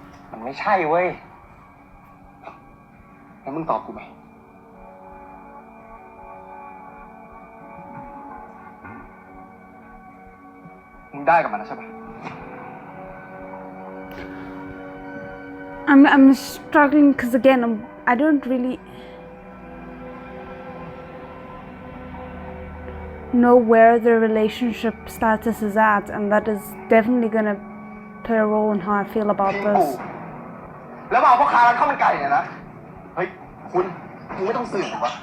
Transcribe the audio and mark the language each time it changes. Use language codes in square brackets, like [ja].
[th] มันไม่ใช่เว้ย แล้วมึงตอบกูไหมมึงได้กับมันแล้วใช่ปะ [en] I'm struggling because again, I don't really know where the relationship status is at, and that is definitely gonna play a role in how I feel about this. [th] แล้วมาเอาพ่อค้าร้านข้าวมันไก่เนี่ยนะ เฮ้ย คุณมึงไม่ต้องสื่อหรอวะ